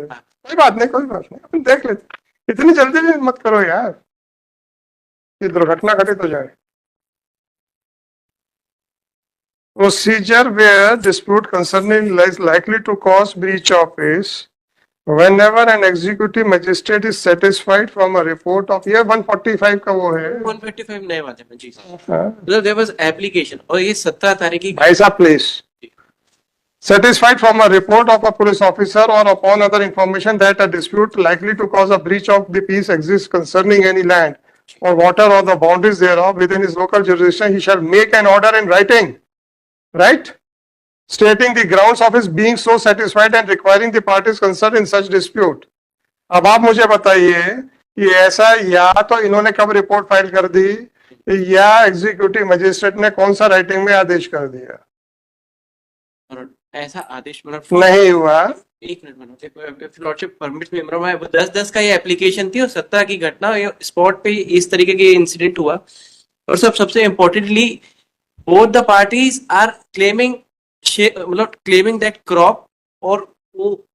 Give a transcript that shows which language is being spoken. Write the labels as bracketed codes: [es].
[hi] कोई बात नहीं, कोई बात नहीं, अपन देख लेते। इतनी जल्दी भी मत करो यार, ये दुर्घटना घटित हो जाए। [en] Procedure where dispute concerning is likely to cause breach of is whenever an executive magistrate is satisfied from a report of [hi] ये 145 का वो है 155 नए वाले में जी सर हाँ, मतलब [en] there was [hi] एप्लीकेशन और ये 17 तारीख की भाई साहब [en] Please satisfied from a report of a police officer or upon other information that a dispute likely to cause a breach of the peace exists concerning any land or water or the boundaries thereof within his local jurisdiction, he shall make an order in writing, right? Stating the grounds of his being so satisfied and requiring the parties concerned in such dispute. [hi] अब आप मुझे बताइए कि ऐसा या तो इन्होंने कब रिपोर्ट फाइल कर दी या एग्जीक्यूटिव मजिस्ट्रेट ने कौन सा राइटिंग में आदेश कर दिया? और ऐसा आदेश मतलब नहीं हुआ। एक मिनट मैडम लॉर्डशिप परमिट में मतलब वो 10-10 का ये एप्लीकेशन थी और 17 की घटना ये स्पॉट पे इस तरीके के इंसिडेंट हुआ और सबसे importantly [en] both the parties are claiming [hi] मतलब [en] claiming that crop [hi] और वो